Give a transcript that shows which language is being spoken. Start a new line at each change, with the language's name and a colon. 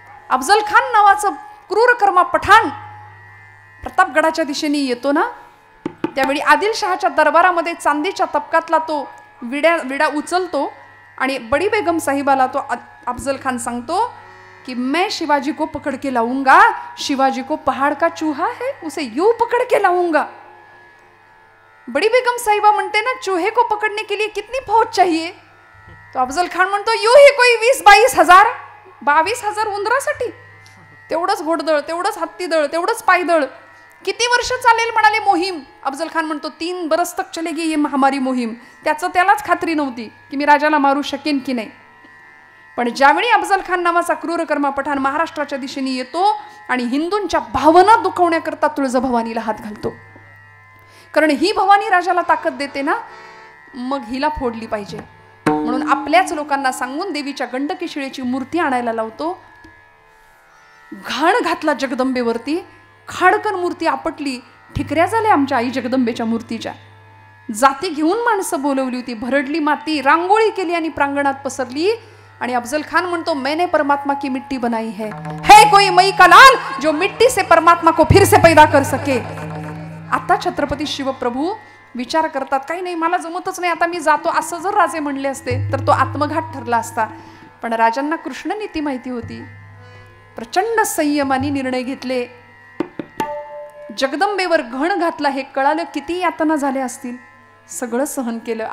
Marathi: अफजल खान नावाचं क्रूरकर्मा पठाण प्रतापगडाच्या दिशेने येतो ना, त्यावेळी आदिलशहाच्या दरबारामध्ये चांदीच्या तपकातला तो विडा उचलतो आणि बडी बेगम साहिबाला तो अफजल खान सांगतो कि
Hindi: मैं शिवाजी को पकड़ के लाऊंगा, शिवाजी को पहाड़ का चूहा है उसे यूं पकड़ के लाऊंगा. बड़ी बेगम साहिबा
Marathi: म्हणते ना,
Hindi: चूहे को पकडने के लिए कितनी फौज चाहिए?
Marathi: तो अफजल खान म्हणतो,
Hindi: यू ही कोई 20-22 हजार,
Marathi: 22 हजार उंदरासाठी, तेवढंच घोडदळ, तेवढंच हत्तीदळ, तेवढंच पायदळ, किती वर्ष चालेल म्हणाले मोहीम? अफजल खान म्हणतो
Hindi: 3 बरस तक चलेगी ये हमारी मोहीम.
Marathi: त्यालाच खात्री नव्हती की मी राजाला मारू शकेन की नाही. पण ज्यावेळी अफजल खान नावाचा क्रूरकर्मा पठाण महाराष्ट्राच्या दिशेने येतो आणि हिंदूंच्या भावना दुखवण्याकरता तुळजाभवानीला हात घालतो, कारण ही भवानी राजाला ताकद देते ना, मग हिला फोडली पाहिजे म्हणून आपल्याच लोकांना सांगून देवीच्या गंडकी शिळेची मूर्ती आणायला लावतो. घाण घातला जगदंबेवरती, खाडकन मूर्ती आपटली, ठिकऱ्या झाल्या आमच्या आई जगदंबेच्या मूर्तीच्या. जाती घेऊन माणसं बोलवली होती, भरडली माती, रांगोळी केली आणि प्रांगणात पसरली. आणि अफजल खान म्हणतो,
Hindi: मैंने परमात्मा की मिट्टी बनाई है कोई मई का लाल जो मिट्टी से परमात्मा को फिर से पैदा कर सके.
Marathi: आता छत्रपती शिवप्रभू विचार करतात, काही नाही मला जमतच नाही, आता मी जातो, असं जर राजे म्हणले असते तर तो आत्मघात ठरला असता. पण राजांना कृष्ण नीती माहिती होती. प्रचंड संयमाने निर्णय घेतले. जगदंबेवर घण घातला हे कळालं, किती यातना झाल्या असतील, सगळं सहन केलं.